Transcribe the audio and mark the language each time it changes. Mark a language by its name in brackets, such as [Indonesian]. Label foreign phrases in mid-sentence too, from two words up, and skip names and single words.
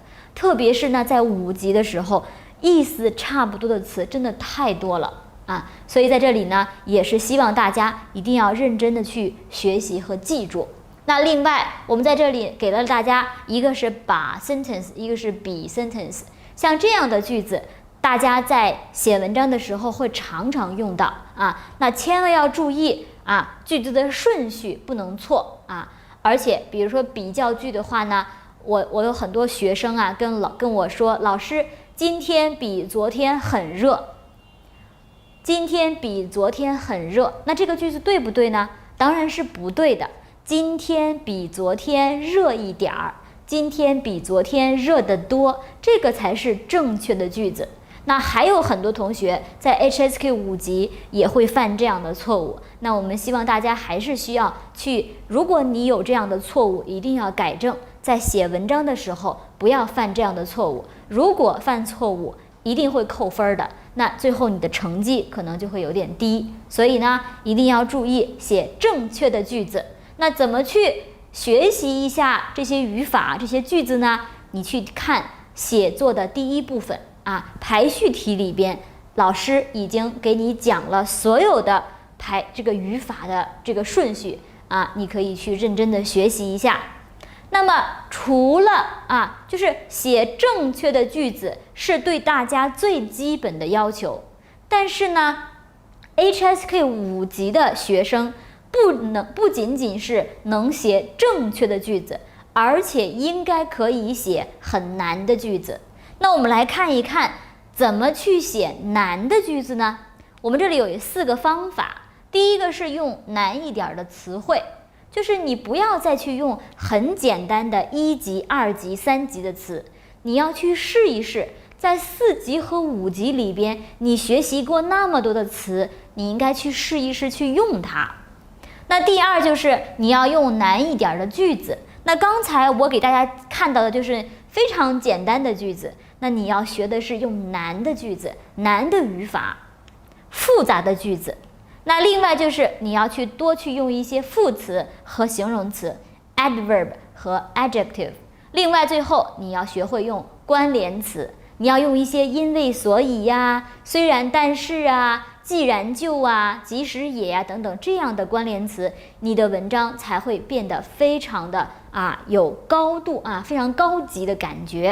[Chinese] 特別是呢，在5級的時候，意思差不多的詞真的太多了啊，所以在這裡呢，也是希望大家一定要認真的去學習和記住。那另外，我們在這裡給了大家一個是把 sentence， 一個是 be sentence，像這樣的句子，大家在寫文章的時候會常常用到啊。那千萬要注意啊，句子的順序不能錯啊。而且，比如說比較句的話呢，我有很多學生啊跟我說，老師，今天比昨天很熱。今天比昨天很热，那這個句子對不對呢？當然是不對的。今天比昨天熱一點兒，今天比昨天熱得多，這個才是正確的句子。那還有很多同學在 HSK 5 級也會犯這樣的錯誤。那我們希望大家還是需要去，如果你有這樣的錯誤，一定要改正，在寫文章的時候不要犯這樣的錯誤。如果犯錯誤，一定會扣分的。那最後你的成績可能就會有點低，所以呢，一定要注意寫正確的句子。那怎麼去學習一下這些語法、這些句子呢？你去看寫作的第一部分啊，排序題裡邊，老師已經給你講了所有的這個語法的這個順序啊，你可以去認真的學習一下。那麼除了就是寫正確的句子是對大家最基本的要求，但是呢 HSK 5級的學生不僅僅是能寫正確的句子，而且應該可以寫很難的句子。那我們來看一看怎麼去寫難的句子呢？我們這裡有4個方法。第一個是用難一點的詞彙，就是你不要再去用很簡單的1級、2級、3級的詞，你要去試一試，在4級和5級裡邊，你學習過那麼多的詞，你應該去試一試去用它。那第二就是你要用難一點的句子。那剛才我給大家看到的就是非常簡單的句子，那你要學的是用難的句子、難的語法、複雜的句子。那另外就是你要多去用一些副詞和形容詞 adverb 和 adjective。另外最後你要学会用關聯詞，你要用一些因為所以呀、雖然但是啊、既然就啊、即使也啊等等這樣的關聯詞，你的文章才會變得非常的有高度非常高級的感覺。